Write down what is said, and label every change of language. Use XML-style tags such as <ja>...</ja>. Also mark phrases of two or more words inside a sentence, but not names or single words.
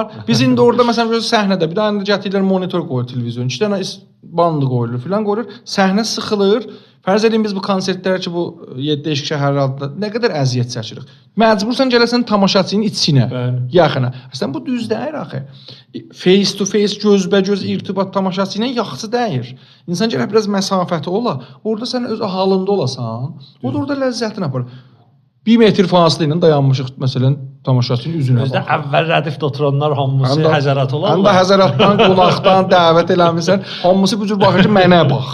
<az>Biz indi orada məsələn bir səhnədə bir dənə gətirirlər monitor qoyur televizyon, 2 dənə bandı qoyulur filan qoyulur. Səhnə sıxılır. Fərz edin biz bu konsertlər ki bu 7 değişik şəhərlərdə nə qədər əziyyət çəkirik. Məcbursan gələsən tamaşaçının içinə, Bəli. yaxına. Əslən bu düz deyil axı.</az> <en>Face to face,</en> <az>gözbə-göz irtibat tamaşaçı ilə yaxşı deyil. İnsan gərək biraz məsafəti ola. Orada sən öz halında olasan, o da orada ləzzətini apar. 1 metr fasilə ilə dayanmışıq məsələn tamaşaçının üzünə Özdə baxır. əvvəl rədifdə oturanlar hamısı Həm də- həzərat Həm də olarlar. həzəratdan, qonaqdan dəvət eləmirsən, hamısı bu cür baxır ki, mənə bax.</az>